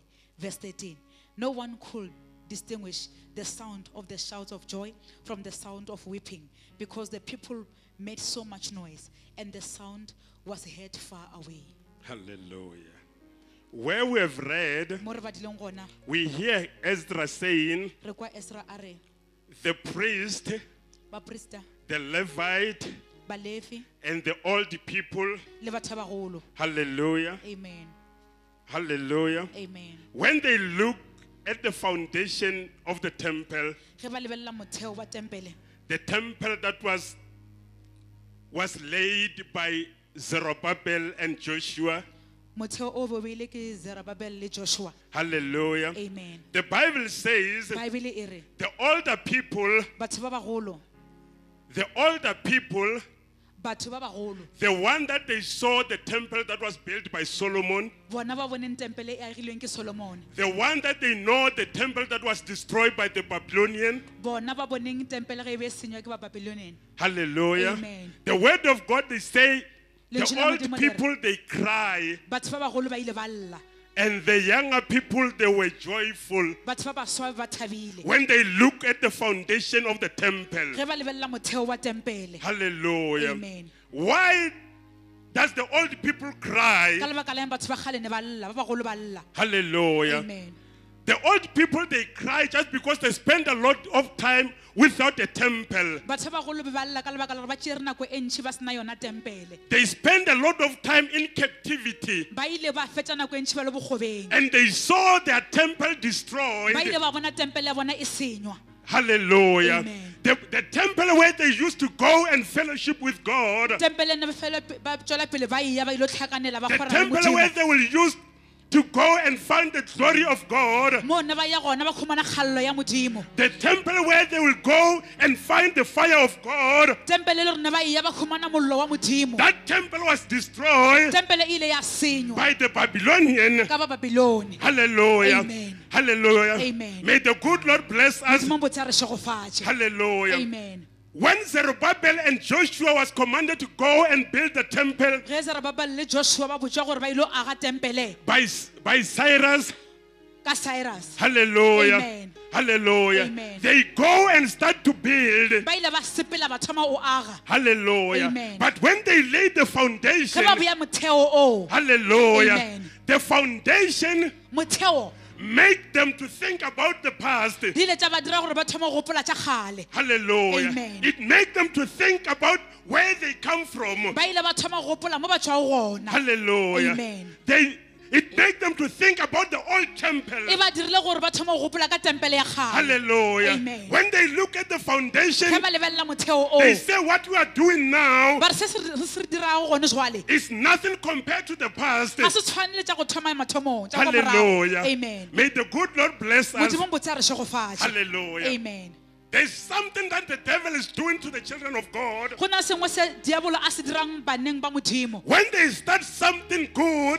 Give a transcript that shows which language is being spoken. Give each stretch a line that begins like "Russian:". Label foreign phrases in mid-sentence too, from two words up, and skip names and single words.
English: Verse 13. No one could distinguish the sound of the shouts of joy from the sound of weeping, because the people made so much noise, and the sound was heard far away. Hallelujah. Where we have read,
Northern Sotho: Mo re badileng gona,
English: we hear Ezra saying,
Northern Sotho: re kwa Esra a re,
English: the priest,
Northern Sotho: baprista,
English: the Levite,
Northern Sotho: balefi,
English: and the old people.
Northern Sotho: le batho ba bagolo.
English: Hallelujah. Amen. Hallelujah. Amen. When they look at the foundation of the temple,
Northern Sotho: Ge ba lebelela motheo wa tempele,
English: the temple that was laid by Zerubbabel and Joshua.
Northern Sotho: motheo o bobeile ke Zerubabel le Joshua.
English: Hallelujah. Amen. The Bible says
Northern Sotho: Bible e re,
English: the older people,
Northern Sotho: batho ba bagolo, batho ba bagolo,
English: the one that they saw the temple that was built by Solomon,
Northern Sotho: bona ba boneng tempele e agilweng ke Solomon,
English: the one that they know the temple that was destroyed by the Babylonian.
Northern Sotho: bona ba boneng tempele ge e be senywa ke ba Babylonian.
English: Hallelujah. Amen. The word of God, they say,
Northern Sotho: Lentswe
English: the
Northern Sotho: la
English: old
Northern Sotho: Modimo le re,
English: people, they cry
Northern Sotho: batho ba bagolo ba ile ba lla,
English: And the younger people, they were joyful
Northern Sotho: batho ba baswa ba thabile
English: when they look at the foundation of the temple.
Northern Sotho: ge ba lebella motheo wa tempele.
English: Hallelujah. Amen. Why does the old people
Northern Sotho: Ka
English: cry?
Northern Sotho: lebaka la eng batho ba kgale ne ba lla, ba bagolo ba lla.
English: Hallelujah. Amen. The old people, they cry just because they spend a lot of time without a temple.
Northern Sotho: Batho ba bagolo ba lla ka lebaka la gore ba tšere nako e ntšhi ba sena yona tempele.
English: They spend a lot of time in captivity.
Northern Sotho: Ba ile ba fetša nako e ntšhi ba le bogobeng.
English: And they saw their temple destroyed.
Northern Sotho: Ba ile ba bona tempele ya bona e senywa.
English: Hallelujah. Amen. The temple where they used to go and fellowship with God.
Northern Sotho: Tempele ne ba fela ba tšwela pele ba iya ba ilo tlhakanela ba
English: The
Northern Sotho: kgorana le
English: temple where
Northern Sotho: Modimo.
English: they will use to go and find the glory of God.
Northern Sotho: Mo ne ba ya gona ba khumana kgallo ya Modimo.
English: The temple where they will go and find the fire of God.
Northern Sotho: Tempele le ne ba iya ba khumana mollo wa Modimo.
English: That temple was destroyed
Northern Sotho: Tempele ile ya senywa
English: by the Babylonian.
Northern Sotho: ka ba Babilone.
English: Hallelujah. Amen. Hallelujah. Amen. May the good Lord bless us.
Northern Sotho: Modimo bo tsa re shegofatše.
English: Hallelujah. Amen. When Zerubbabel and Joshua was commanded to go and build the temple
Northern Sotho: Ge Zerubbabel le Joshua ba botšwa gore ba ilo aga tempele
English: by Cyrus,
Northern Sotho: ka Cyrus.
English: hallelujah, Amen. hallelujah, Amen. they go and start to build,
Northern Sotho: Ba ile ba sepela ba thoma o aga.
English: hallelujah. Amen. But when they laid the
Northern Sotho: Ge
English: foundation,
Northern Sotho: ba boya motheo o,
English: hallelujah, Amen. the foundation
Northern Sotho: motheo
English: make them to think about the past.
Northern Sotho: di ile tša ba dira gore ba thoma go gopola tša kgale.
English: Hallelujah. Amen. It make them to think about where they come from.
Northern Sotho: Ba ile ba thoma go gopola mo ba tšwago gona.
English: Hallelujah. Amen. It make them to think about the old temple.
Northern Sotho: E ba dirile gore ba thoma go gopola ka tempele ya kgale.
English: Hallelujah. Amen. When they look at the foundation,
Northern Sotho: Ge ba lebelela motheo o,
English: they say what we are doing now
Northern Sotho: ba re se re dirago gone jwale
English: is nothing compared to the past.
Northern Sotho: ga se tshwane le tša go thoma mathomong tša go
English: Hallelujah.
Northern Sotho: morago.
English: Amen. May the good Lord bless us.
Northern Sotho: Modimo bo tsa re shegofatše.
English: Hallelujah. Amen. There's something that the devil is doing to the children of God.
Northern Sotho: Go na sengwe se diabolo a se dirang baneng ba Modimo.
English: When they start something good,